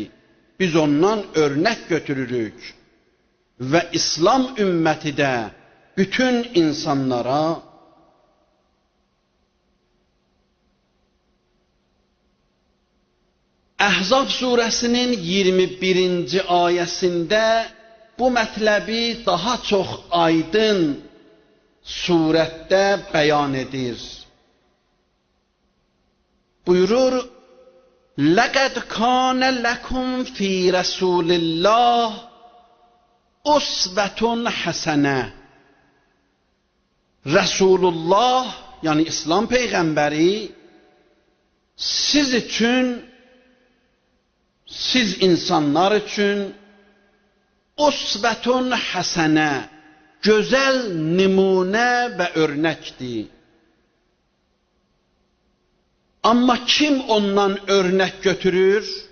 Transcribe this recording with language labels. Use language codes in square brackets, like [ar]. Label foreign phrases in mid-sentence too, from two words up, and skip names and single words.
[az] Biz ondan örnək götürürük. Və İslam ümməti də bütün insanlara Əhzab surəsinin 21-ci ayəsində bu mətləbi daha çox aydın surətdə bəyan edir. Buyurur: [ar] لَقَدْ كَانَ لَكُمْ فِي رَسُولِ اللّٰهِ أُسْوَةٌ حَسَنَةٌ. [az] Resulullah, yani İslam Peyğəmbəri siz üçün, siz insanlar üçün [ar] أسوة حسنة, [az] güzel nümunə və örnəkdir. Amma kim ondan örnək götürür?